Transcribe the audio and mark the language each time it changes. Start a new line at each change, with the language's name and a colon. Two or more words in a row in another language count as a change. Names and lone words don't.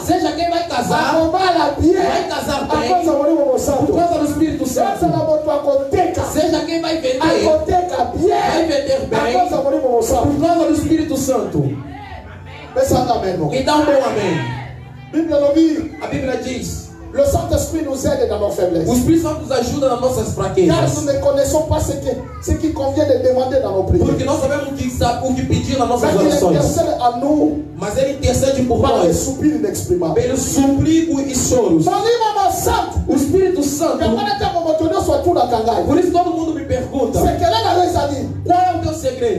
Portuguese: Seja quem vai casar bem por causa do Espírito Santo. Seja quem vai vender bem por causa do Espírito Santo. E dá um bom amém. A Bíblia diz:
French: le Saint-Esprit nous aide dans nos faiblesses.
Portuguese: O Espírito Santo nos ajuda nas nossas fraquezas.
French: Car nous ne connaissons pas ce qui convient de demander dans nos prières.
Portuguese: Porque nós sabemos o que pedir nas nossas orações. Mas Ele intercede por nós. Pelos suplicos e choros. O Espírito Santo. Por isso todo mundo me pergunta: qual é o teu segredo?